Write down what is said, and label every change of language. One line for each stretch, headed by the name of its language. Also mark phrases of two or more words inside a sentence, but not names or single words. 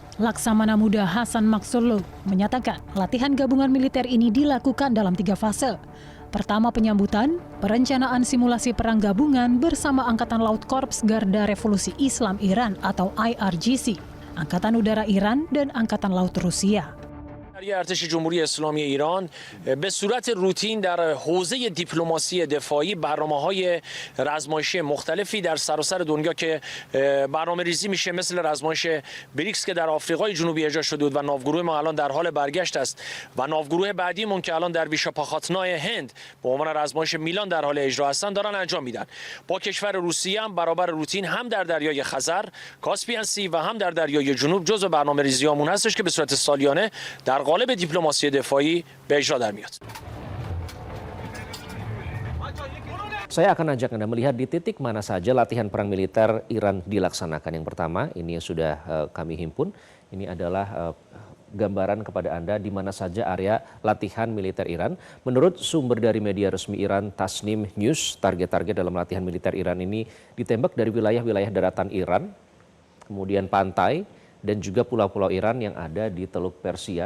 Indonesian: Laksamana Muda Hasan Maksurlu menyatakan latihan gabungan militer ini dilakukan dalam 3 fase. Pertama, penyambutan, perencanaan simulasi perang gabungan bersama Angkatan Laut Korps Garda Revolusi Islam Iran atau IRGC, Angkatan Udara Iran, dan Angkatan Laut Rusia.
Persian: ارتش جمهوری اسلامی ایران به صورت روتین در حوزه دیپلماسی دفاعی برنامه‌های رزمایشی مختلفی در سراسر دنیا که برنامه‌ریزی میشه، مثل رزمایش بریکس که در آفریقای جنوبی اجرا شده بود و ناوگروه ما الان در حال برگشت است و ناوگروه بعدیمون که الان در ویشاپاخاتنای هند به عنوان رزمایش میلان در حال اجرا هستن دارن انجام میدن. با کشور روسیه هم برابر روتین هم در دریای خزر، کاسپین سی و هم در دریای جنوب جزو برنامه‌ریزیامون هستش که به صورت سالیانه در قالب دیپلماسی دفاعی به اجرا در میاد.
Indonesian: Saya akan ajak Anda melihat di titik mana saja latihan perang militer Iran dilaksanakan. Yang pertama, ini yang sudah kami himpun, ini adalah gambaran kepada Anda di mana saja area latihan militer Iran. Menurut sumber dari media resmi Iran, Tasnim News, target-target dalam latihan militer Iran ini ditembak dari wilayah-wilayah daratan Iran, kemudian pantai, dan juga pulau-pulau Iran yang ada di Teluk Persia.